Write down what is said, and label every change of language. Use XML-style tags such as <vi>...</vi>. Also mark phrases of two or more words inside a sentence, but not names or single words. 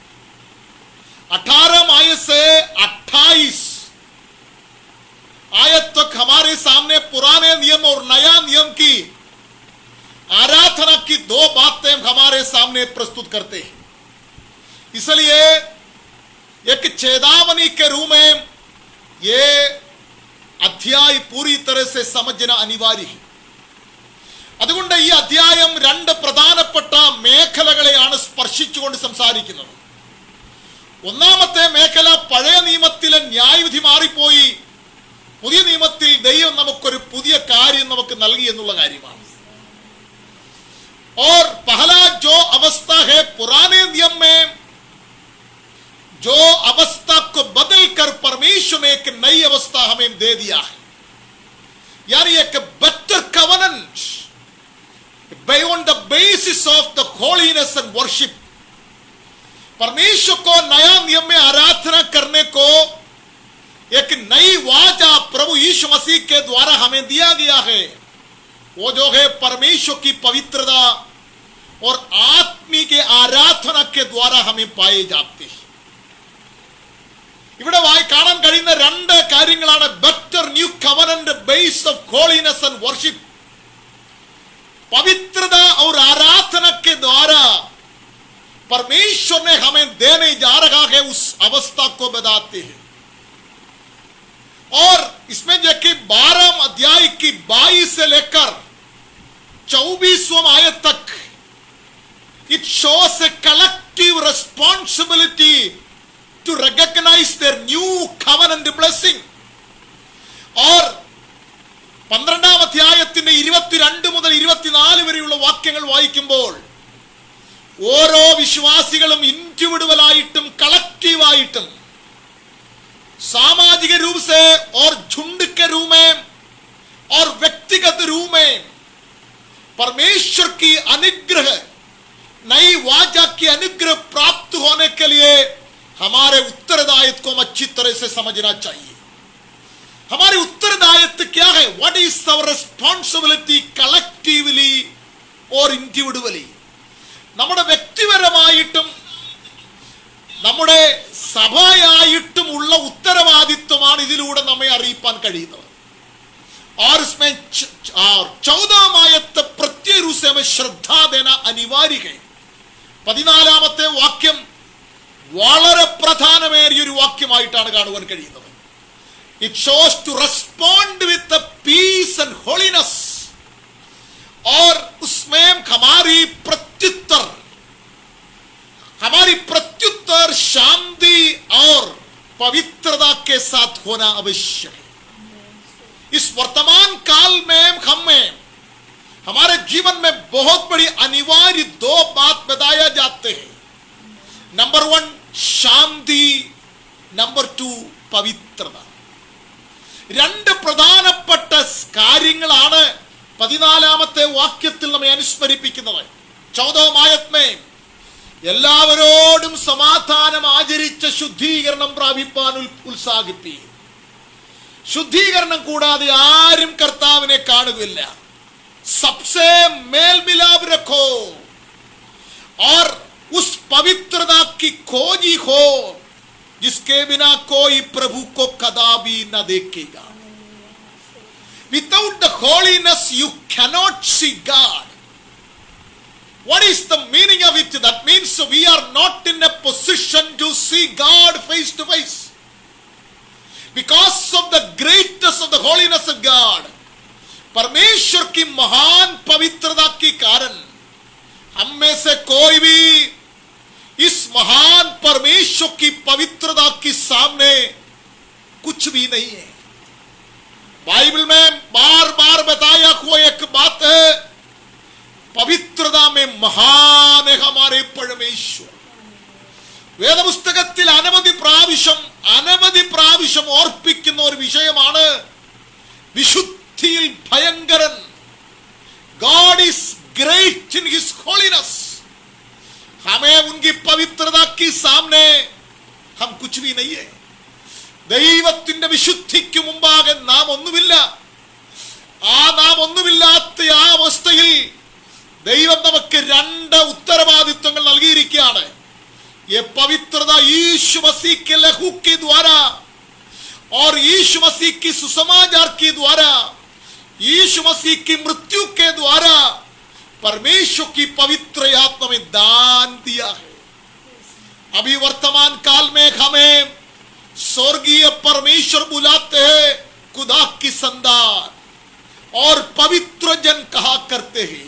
<hi>18 आयत से 28 आयत तक हमारे सामने पुराने नियम और नया नियम की आराधना की 2 बातें हमारे सामने प्रस्तुत करते हैं। इसलिए एक चेतावनी के रूप में ये अध्याय पूरी तरह से समझना अनिवार्य है।</hi> <ml>അതുകൊണ്ട് ഈ അധ്യായം 2 പ്രധാനപ്പെട്ട മേഖലകളെയാണ് സ്പർശിച്ചുകൊണ്ട് സംസാരിക്കുന്നത്। ഒന്നാമത്തെ മേഖല പഴയ നിയമത്തിലെ ന്യായവിധി മാറിപ്പോയി, പുതിയ നിയമത്തിൽ ദൈവം നമുക്കൊരു പുതിയ കാര്യം നമുക്ക് നൽകി എന്നുള്ള കാര്യമാണ്।</ml> <hi>और पहला जो अवस्था है पुराने नियम में जो अवस्था को बदलकर परमेश्वर ने एक नई अवस्था हमें दे दिया है, यानी एक</hi> <en>better covenant on the basis of the holiness and worship।</en> <hi>परमेश्वर को नया नियम में आराधना करने को एक नई वाचा प्रभु यीशु मसीह के द्वारा हमें दिया गया है। वो जो है परमेश्वर की पवित्रता और आत्मी के आराधना के द्वारा हमें पाए जाते हैं।</hi> <ml>ഇവിടെ കാണാൻ കഴിയുന്ന 2 കാര്യങ്ങളാണ്</ml> <en>better new covenant based of holiness and worship।</en> <hi>पवित्रता और आराधना के द्वारा परमेश्वर ने हमें देने जा रहा है उस अवस्था को बताते हैं। और इसमें देखिए 12 अध्याय की 22 से लेकर 24वां आयत तक</hi> <en>it shows a collective responsibility to recognize their new covenant blessing।</en> <ml>और 12-ാം അധ്യായത്തിന്റെ 22 മുതൽ 24 വിശ്വാസികളും ഇൻഡിവിഡുവലായിട്ടും കളക്റ്റീവായിട്ടും सामाजिक</ml> <hi>रूप से और झुंड के रूप में और व्यक्तिगत रूप में परमेश्वर की अनुग्रह नई वाचा की अनुग्रह प्राप्त होने के लिए हमारे उत्तरदायित्व को हम अच्छी तरह से समझना चाहिए। हमारे उत्तरदायित्व क्या है?</hi> <en>What is our responsibility collectively और individually?</en> <ml>നമ്മുടെ വ്യക്തിപരമായിട്ടും നമ്മുടെ സഭയായിട്ടും ഉള്ള ഉത്തരവാദിത്വമാണ് ഇതിലൂടെ നമ്മെ അറിയിപ്പാൻ കഴിയുന്നത്।</ml> <hi>और इसमें 14 आयत प्रत्येक रूप से हमें श्रद्धा देना अनिवार्य है।</hi> <ml>14 വാക്യം വളരെ പ്രധാനമേറിയ ഒരു വാക്യമായിട്ടാണ് കാണുവാൻ കഴിയുന്നത്।</ml> <en>It shows to respond with the peace and holiness</en> <hi>और उसमें हमारी प्रत्युत्तर शांति और पवित्रता के साथ होना आवश्यक है। इस वर्तमान काल में हमें हमारे जीवन में बहुत बड़ी अनिवार्य 2 बात बताया जाते हैं। नंबर 1 शांति, नंबर 2 पवित्रता।</hi> <ml>2 പ്രധാനപ്പെട്ട കാര്യങ്ങളാണ് 14 വാക്യത്തിൽ നമ്മെ അനുസ്മരിപ്പിക്കുന്നത്। 14 ആയത്ത് എല്ലാവരോടും സമാധാനം ആചരിച്ച ശുദ്ധീകരണം പ്രാപിപ്പാൻ ഉത്സാഹിപ്പിക്കും। ശുദ്ധീകരണം കൂടാതെ ആരും കർത്താവിനെ കാണുകയില്ല।</ml> <hi>सबसे मेल मिलाप रखो और उस पवित्रता की खोजी हो जिसके बिना कोई प्रभु को कदापि न देखेगा।</hi> <en>Without the holiness you cannot see God. What is the meaning of it? That means we are not in a position to see God face to face. Because of the greatness of the holiness of God,</en> <hi>परमेश्वर की महान पवित्रता के कारण हम में से कोई भी इस महान परमेश्वर की पवित्रता के सामने कुछ भी नहीं है। बाइबल में बार बार बताया हुआ एक बात है, पवित्रता में महान है हमारे परमेश्वर।</hi> <ml>വേദപുസ്തകത്തിൽ അനവധി പ്രാവശ്യം ഓർപ്പിക്കുന്ന ഒരു വിഷയമാണ് വിശുദ്ധിയിൽ ഭയങ്കരൻ।</ml> <en>God is great in his holiness.</en> <hi>हमें उनकी पवित्रता के सामने हम कुछ भी नहीं है।</hi> <ml>ദൈവത്തിന്റെ വിശുദ്ധിക്ക് മുമ്പാകെ നാം ഒന്നുമില്ല। നാം ഒന്നുമില്ലാത്ത ആ അവസ്ഥയിൽ ദൈവം നമുക്ക് 2 ഉത്തരവാദിത്വങ്ങൾ നൽകിയിരിക്കുകയാണ്।</ml> <hi>ये पवित्रता यीशु मसीह के लहू के द्वारा और यीशु मसीह की सुसमाचार के द्वारा, यीशु मसीह की मृत्यु के द्वारा परमेश्वर की पवित्र आत्मा में दान दिया है। अभी वर्तमान काल में हमें स्वर्गीय परमेश्वर बुलाते हैं, खुदा की संतान और पवित्र जन कहा करते हैं।</hi>